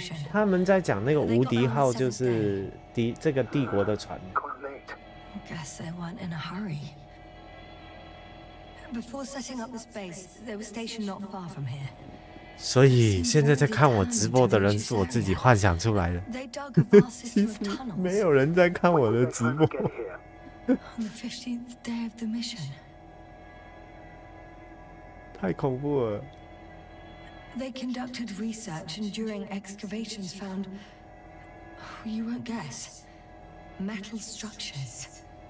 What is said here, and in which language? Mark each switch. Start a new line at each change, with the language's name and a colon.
Chinese: 他们在讲那个无敌号就是这个帝国的船。
English: Guess they weren't in a hurry. Before setting up this base, they were stationed not far from here.
Chinese: 所以现在在看我直播的人是我自己幻想出来的。其实没有人在看我的直播。
English: On the 15th day of the mission.
Chinese: 太恐怖了。
English: They conducted research and during excavations found, you won't guess, metal structures.